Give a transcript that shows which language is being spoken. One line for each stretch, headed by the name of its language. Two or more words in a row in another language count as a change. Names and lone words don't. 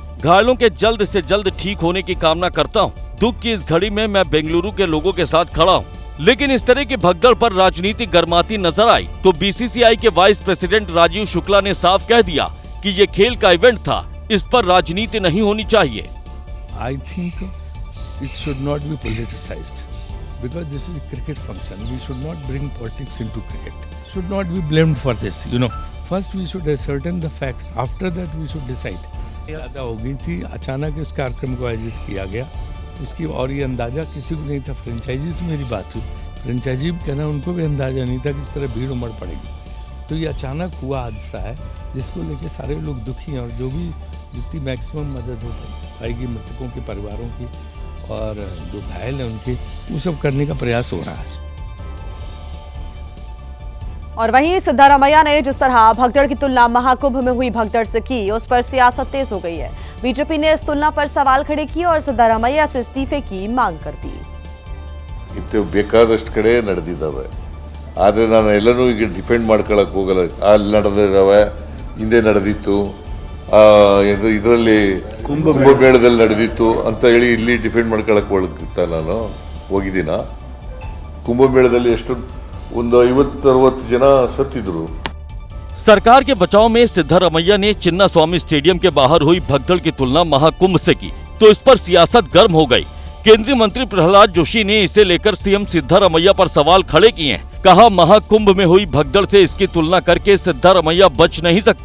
Hindi: घायलों के जल्द से जल्द ठीक होने की कामना करता हूं। दुख की इस घड़ी में मैं बेंगलुरु के लोगों के साथ खड़ा हूं। लेकिन इस तरह की भगदड़ पर राजनीति गर्माती नजर आई तो बीसीसीआई के
English: vice president
Hindi: राजीव शुक्ला ने साफ कह दिया कि ये खेल का इवेंट था, इस पर राजनीति नहीं होनी चाहिए।
English: I think it should not be politicized because this is a cricket function. We should not bring politics into cricket. Should not be blamed for this. First we should ascertain the facts. After that we should decide.
Hindi: ज़्यादा हो गई थी, अचानक इस कार्यक्रम को आयोजित किया गया उसकी, और ये अंदाज़ा किसी को नहीं था। फ्रेंचाइजी से मेरी बात हुई, फ्रेंचाइजी भी कहना उनको भी अंदाज़ा नहीं था कि इस तरह भीड़ उमड़ पड़ेगी। तो ये अचानक हुआ हादसा है जिसको लेके सारे लोग दुखी हैं और जो भी जितनी मैक्सिमम मदद हो पाएगी मृतकों के परिवारों की और जो घायल हैं उनके, वो सब करने का प्रयास हो रहा है। और वहीं सिद्धारमैया ने जिस तरह भगदड़ की तुलना महाकुंभ में हुई भगदड़ से की, उस पर सियासत तेज हो गई है। बीजेपी ने इस तुलना पर सवाल खड़े किए और सिद्धरामैया से इस्तीफे की मांग कर दी।
Kannada: ಇದು ಬೇಕಾದಷ್ಟು ಕಡೆ ನಡೆದಿದ್ದಾವೆ, ಆದರೆ ನಾನು ಎಲ್ಲನೂ ಈಗ ಡಿಫೆಂಡ್ ಮಾಡ್ಕೊಳ್ಳೋಕೆ ಹೋಗಲ್ಲ. ಅಲ್ಲಿ ನಡೆದಿದ್ದಾವೆ, ಹಿಂದೆ ನಡೆದಿತ್ತು, ಇದರಲ್ಲಿ ಕುಂಭಮೇಳದಲ್ಲಿ ನಡೆದಿತ್ತು ಅಂತ ಹೇಳಿ ಇಲ್ಲಿ ಡಿಫೆಂಡ್ ಮಾಡ್ಕೊಳ್ಳೋಕೆ ನಾನು ಹೋಗಿದ್ದೀನ. ಕುಂಭಮೇಳದಲ್ಲಿ ಎಷ್ಟು ಒಂದು 50-60 ಜನ ಸತ್ತಿದ್ರು.
Hindi: सरकार के बचाव में सिद्धरामैया ने चिन्ना स्वामी स्टेडियम के बाहर हुई भगदड़ की तुलना महाकुंभ से की तो इस पर सियासत गर्म हो गई। केंद्रीय मंत्री प्रहलाद जोशी ने इसे लेकर सीएम सिद्धरामैया पर सवाल खड़े किए हैं। कहा, महाकुंभ में हुई भगदड़ से इसकी तुलना करके सिद्धरामैया बच नहीं सकते।